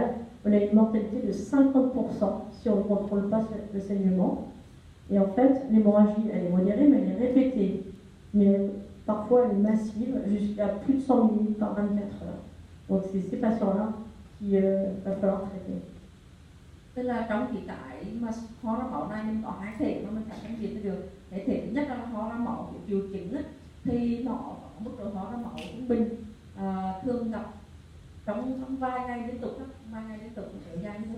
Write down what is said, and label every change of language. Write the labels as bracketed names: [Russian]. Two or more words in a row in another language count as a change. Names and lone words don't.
[French] On a une mortalité de 50% si on ne contrôle pas le saignement. Et en fait, l'hémorragie, elle est modérée, mais elle est répétée. Mais parfois, elle est massive, jusqu'à plus de 100 ml par 24 heures. Donc c'est ces patients-là qu'il va falloir traiter. [Vietnamese] Tức là trong cái mà ho ra máu này mình có hai thể mà mình phải phân biệt được. Cái thể thứ nhất là ho ra máu của triệu chứng ấy, thì nó có mức độ ho ra máu trung bình, thường gặp trong vài ngày liên tục kéo dài như thế.